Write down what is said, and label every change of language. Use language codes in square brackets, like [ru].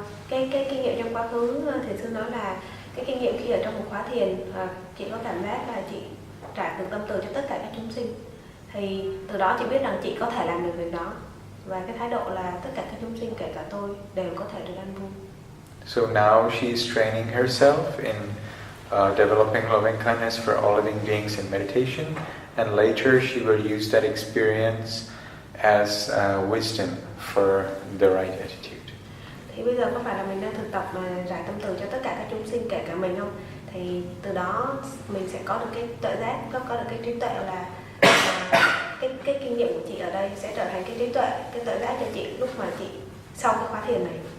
[vi] Cái kinh nghiệm trong quá khứ, thiền sư nói là cái kinh nghiệm khi ở trong một khóa thiền, chị có cảm giác là chị trải được tâm từ cho tất cả các chúng sinh. Thì từ đó chị biết rằng chị có thể làm được việc đó. Và cái thái độ là tất cả các chúng sinh, kể cả tôi, đều có thể được an vui. [en] So now she is training herself in developing loving kindness for all living beings in meditation, and later she will use that experience as wisdom for the right attitude. [vi] Thì bây giờ có phải là mình đang thực tập mà rải tâm từ cho tất cả các chúng sinh, kể cả mình không? Thì từ đó mình sẽ có được cái tuệ giác, có được cái trí tuệ là cái kinh nghiệm của chị ở đây sẽ trở thành cái trí tuệ, cái tuệ giác cho chị lúc mà chị sau cái khóa thiền này.